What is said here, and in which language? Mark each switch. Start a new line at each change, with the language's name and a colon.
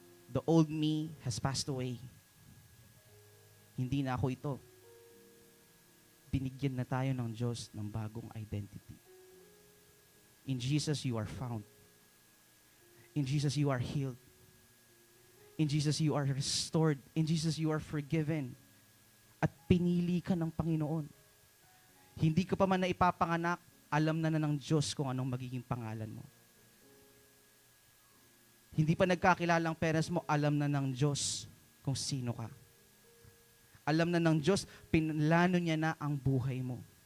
English: The old me has passed away.
Filipino: Hindi na ako ito. Binigyan na tayo ng Diyos ng bagong identity.
English: In Jesus, you are found. In Jesus, you are healed. In Jesus, you are restored. In Jesus, you are forgiven.
Filipino: At pinili ka ng Panginoon. Hindi ka pa man na ipapanganak, alam na ng Diyos kung anong magiging pangalan mo. Hindi pa nagkakilalang parents mo, alam na ng Diyos kung sino ka. Alam na ng Diyos, pinlano niya na ang buhay mo.